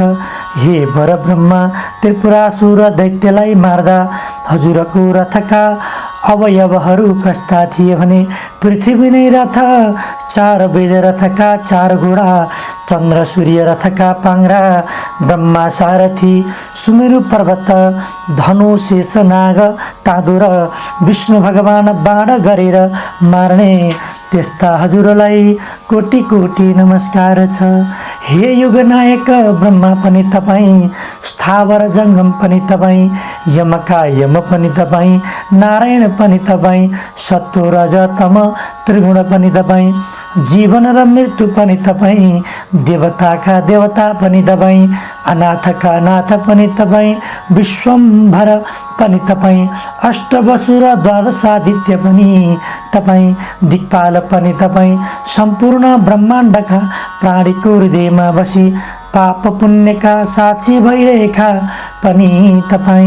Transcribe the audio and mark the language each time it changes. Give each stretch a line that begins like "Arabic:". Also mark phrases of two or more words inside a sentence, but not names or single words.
Nepali: हे परब्रह्म, त्रिपुरासुर दैत्यलाई मार्दा हजुरको रथका अवयवहरू कस्ता थिए भने पृथ्वी नै रथ, चार वेद रथका चार घोडा, चन्द्र सूर्य रथका पाङ्रा, ब्रह्मा सारथी, सुमेरु पर्वत, धनु शेष नाग तादो र विष्णु भगवान बाण गरेर मार्ने त्यस्ता हजुरलाई कोटी कोटी नमस्कार छ। हे युगनायक ब्रह्मा पनि तपाईँ, स्थावर जङ्गम पनि तपाईँ, यमका यम पनि तपाईँ, नारायण पनि तपाईँ, सत्व रज तम त्रिगुण पनि तपाईँ, जीवन र मृत्यु पनि तपाईँ, देवताका देवता पनि तपाईँ, अनाथका नाथ पनि तपाईँ, विश्वम्भर पनि तपाईँ, अष्टवसु र द्वादशादित्य पनि तपाईँ, दिक्पाल पनि तपाईँ, सम्पूर्ण ब्रह्माण्डका प्राणीको हृदयमा बसी पाप पुण्यका साक्षी भइरहेका पनि तपाईँ।